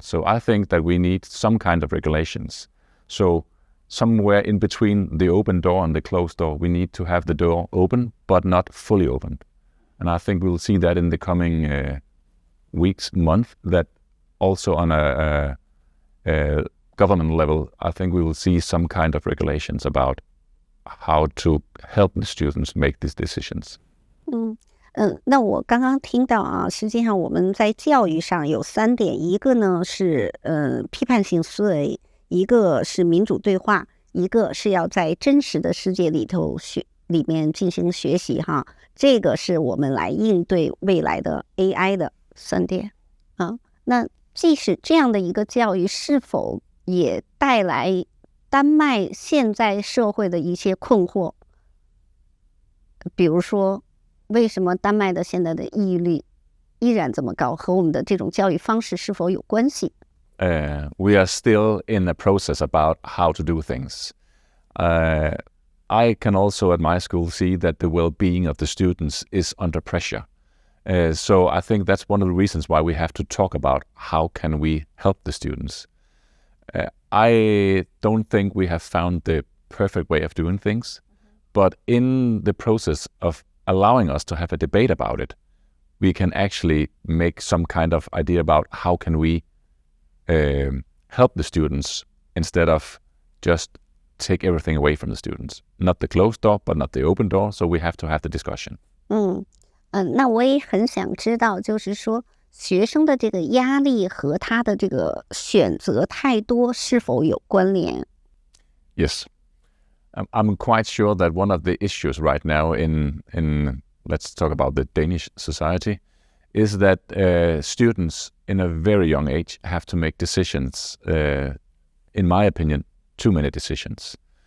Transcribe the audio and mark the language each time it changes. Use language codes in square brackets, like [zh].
[en] So I think that we need some kind of regulations. So somewhere in between the open door and the closed door, we need to have the door open, but not fully opened. And I think we'll see that in the coming weeks, months, that also on a government level, I think we will see some kind of regulations about how to help the students make these decisions. [zh] 那我刚刚听到啊，实际上我们在教育上有3点，一个呢是批判性思维，一个是民主对话，一个是要在真实的世界里面进行学习哈。这个是我们来应对未来的 AI 的3点啊。那即使这样的一个教育，是否也带来丹麦现在社会的一些困惑？比如说，为什么丹麦的现在的抑郁率依然这么高，和我们的这种教育方式是否有关系 [en] ？We are still in a process about how to do things. I can also at my school see that the well-being of the students is under pressure. So I think that's one of the reasons why we have to talk about how can we help the students. I don't think we have found the perfect way of doing things, but in the process of allowing us to have a debate about it, we can actually make some kind of idea about how can we help the students instead of just take everything away from the students. Not the closed door, but not the open door. So we have to have the discussion. [zh] 那我也很想知道，就是说学生的这个压力和他的这个选择太多是否有关联？ [en] Yes. I'm quite sure that one of the issues right now in let's talk about the Danish society is that students in a very young age have to make decisions, in my opinion, too many decisions.